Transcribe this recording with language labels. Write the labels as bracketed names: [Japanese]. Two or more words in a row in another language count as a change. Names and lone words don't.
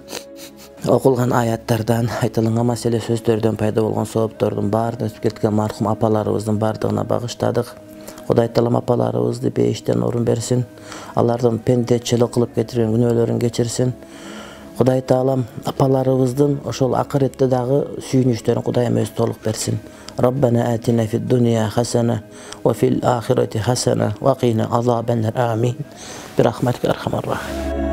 [Kyrgyz] Окулган аяттардан, айтылган маселе сөздөрдөн пайда болгон сооптордун баарын өтүп кеткен мархум апаларыбыздын бардыгына багыштадык. Кудай таалам апаларыбызды бейиштен орун берсин. Алардын пендечилик кылып кетирген күнөөлөрүн кечирсин. Кудай таалам апаларыбыздын ошол акыретте дагы сүйүнүчтөрүн Кудайым өзү толук берсин. [Arabic] ربنا آتنا في الدنيا حسنة وفي الآخرة حسنة وقنا عذاب النار. Amin. برحمتك أرحم الراحمين.